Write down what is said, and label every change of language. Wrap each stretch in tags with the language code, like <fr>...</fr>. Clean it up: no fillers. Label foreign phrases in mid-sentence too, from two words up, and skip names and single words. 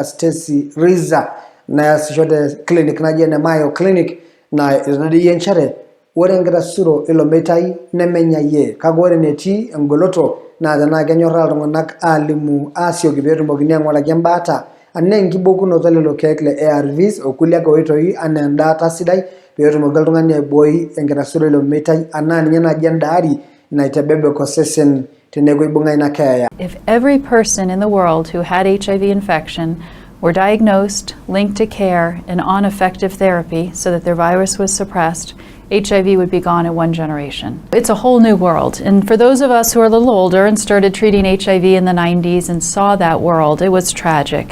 <mas>Stacy Riza naasisho te clinic naji ene Mayo Clinic naa etadedeyie nchere ore enkitasuro ilo meitai nemenyayie kake ore enetii engoloto naa tenaa kenyorraa iltung'anak aalimu aasioki peetumokini aing'uraki embaata anaa enkibokunoto lelo keek le ARVs okulie ake oitoi anaa endaata sidai peetumoki oltung'ani aibooi enkitasuro ilo meitai anaa ninye naaji endaari naitebebek osesen teneeku ibung'a ina keeya.</mas> <en>If every person in the world who had HIV infection were diagnosed, linked to care, and on effective therapy so that their virus was suppressed, HIV would be gone in 1 generation. It's a whole new world. And for those of us who are a little older and started treating HIV in the 90s and saw that world, it was tragic.</en>